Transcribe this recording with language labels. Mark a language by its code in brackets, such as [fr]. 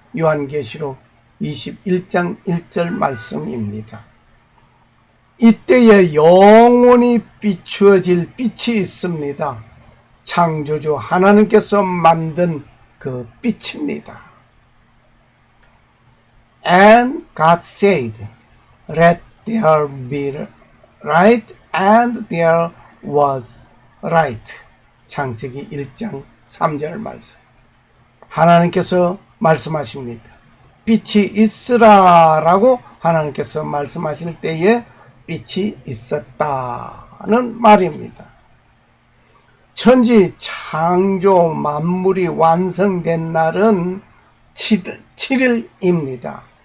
[ko] 요한계시록 21장 1절 말씀입니다. 이때에 영원히 비추어질 빛이 있습니다. 창조주 하나님께서 만든 그 빛입니다. [en] And God said, Let there be light, and there was light. [ko] 창세기 1장 3절 말씀. 하나님께서 말씀하십니다. 빛이 있으라 라고 하나님께서 말씀하실 때에 빛이 있었다는 말입니다. 천지 창조 만물이 완성된 날은 7일입니다.